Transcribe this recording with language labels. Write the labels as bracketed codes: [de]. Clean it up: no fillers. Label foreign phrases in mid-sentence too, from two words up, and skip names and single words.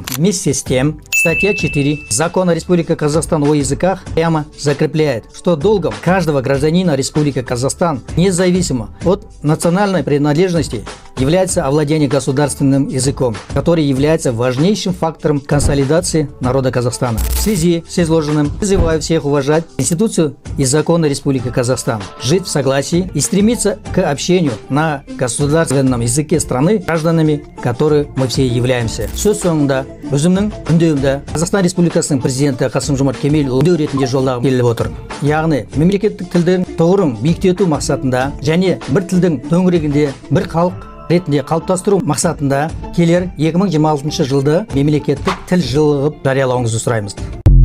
[ru] Вместе с тем, статья 4 Закона Республики Казахстан о языках прямо закрепляет, что долгом каждого гражданина Республики Казахстан, независимо от национальной принадлежности, является овладение государственным языком, который является важнейшим фактором консолидации народа Казахстана. В связи с изложенным призываю всех уважать Конституцию и законы Республики Казахстан, жить в согласии и стремиться к общению на государственном языке страны гражданами, которые мы все являемся. [kk] Сөз соңында өзімнің үндеуімді Қазақстан Республикасының президенті Қасым-Жомарт Кемелұлы үндеу ретінде жолдағым келіп отыр. Яғни мемлекеттік тілдің тұғырын биіктету мақсатында және бір тілдің төңірегінде бір халық ретінде қалыптастыру мақсатында келер 2026 жылды мемлекеттік тіл жылы қылып жариялауыңызды сұраймыз.